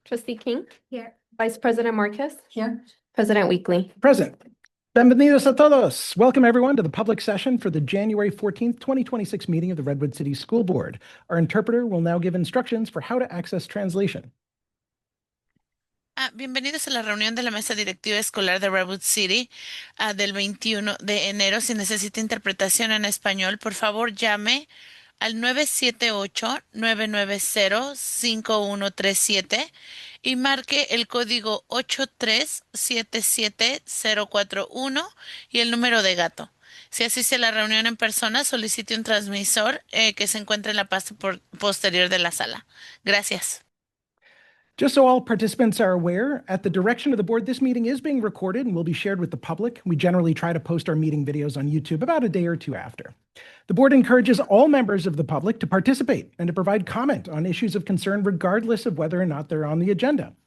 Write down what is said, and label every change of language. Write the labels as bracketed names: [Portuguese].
[English] Trustee King. Here. Vice President Marquez. Here. President Weekly. Present. [Spanish] Bienvenidos a todos. [English] Welcome everyone to the public session for the January 14th, 2026 meeting of the Redwood City School Board. Our interpreter will now give instructions for how to access translation. [Spanish] Bienvenidos a la reunión de la mesa directiva escolar de Redwood City del 21 de enero. Si necesita interpretación en español, por favor llame al 978-990-5137 y marque el código 8377041 y el número de gato. Si asiste a la reunión en persona, solicite un transmisor que se encuentre en la parte posterior de la sala. Gracias. [English] Just so all participants are aware, at the direction of the board, this meeting is being recorded and will be shared with the public. We generally try to post our meeting videos on YouTube about a day or two after. The board encourages all members of the public to participate and to provide comment on issues of concern regardless of whether or not they're on the agenda.